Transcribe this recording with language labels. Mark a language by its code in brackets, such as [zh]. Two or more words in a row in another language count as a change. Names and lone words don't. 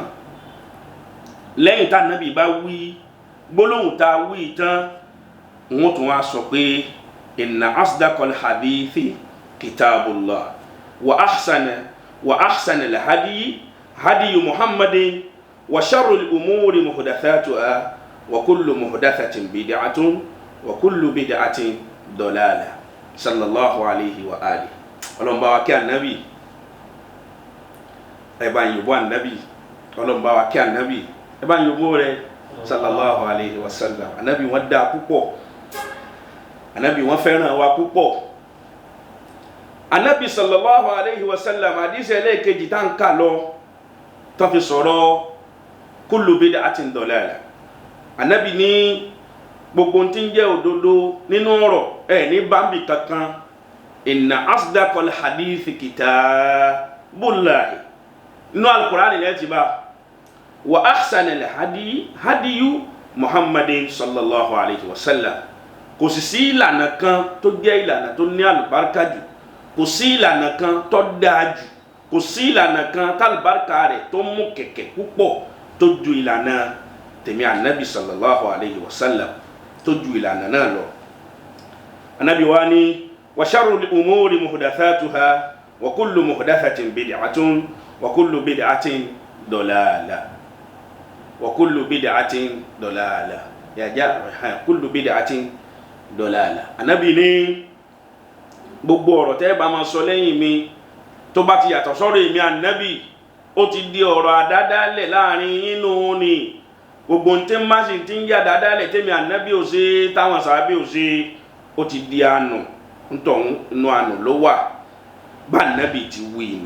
[yo] Lẹ́yìn tá Ànábì bá wí gbólóhùn tá wí tán wọ́n tún wá sọ pé [ar] إن أصدق الحديث كتاب الله وأحسن الهدي هدي محمد وشر الأمور محدثاتها وكل محدثة بدعة وكل بدعة ضلالة صلى الله عليه وعلى آله. [yo] Ọlọ́run bá wa kí Ànábì, ẹ bá yìn bọ́ Ànábì, Ọlọ́run bá wa kí Ànábì, ẹ bá yìn bọ́ rẹ̀ [ar] صلى الله عليه وسلم. [yo] Ànábì wọ́n dá púpọ̀, Ànábì wọ́n fẹ́ràn wa púpọ̀. Ànábì [ar] صلى الله عليه وسلم [yo] àdìsí ẹlẹ́ẹ̀kejì tá ń kà lọ tó fi sọ̀rọ̀ [ar] كل بدعة ضلالة. [yo] Ànábì ní gbogbo tí ń jẹ́ òdodo nínú ọ̀rọ̀ ẹ̀ ní bámbì kankan. [ar] إن أصدق الحديث كتاب الله [yo] nínú al-Qur'ani ilẹ̀ ti bá [ar] وأحسن الهدي محمد صلى الله عليه وسلم. [yo] Kò sì sí ìlànà kan tó jẹ́ ìlànà tó ní àlùbáríkà jù, kò sí ìlànà kan tó dáa jù, kò sí ìlànà kan tálùbáríkà rẹ̀ tó mú kẹ̀kẹ́ púpọ̀ tó ju ìlànà tèmi Ànábì [ar] صلى الله عليه وسلم, [yo] tó ju ìlànà náà lọ. Ànábì wa ní [ar] وشر الأمور محدثاتها وكل محدثة بدعة وكل بدعة ضلالة وكل بدعة ضلالة كل بدعة ضلالة. [yo] Ànábì ní gbogbo ọ̀rọ̀ tẹ́ bá máa sọ lẹ́yìn mi tó bá ti yàtọ̀ sọ́rọ̀ èmi Ànábì ó ti di ọ̀rọ̀ àdádálẹ̀ láàrin inú ni. Gbogbo ntí má sì ti ń yà àdádálẹ̀ tẹ́mi Ànábì ò ṣe táwọn sàábì ò ṣe ó ti di àánú ntọ̀hún inú àánú ló wà bá Ànábì ti wí inú.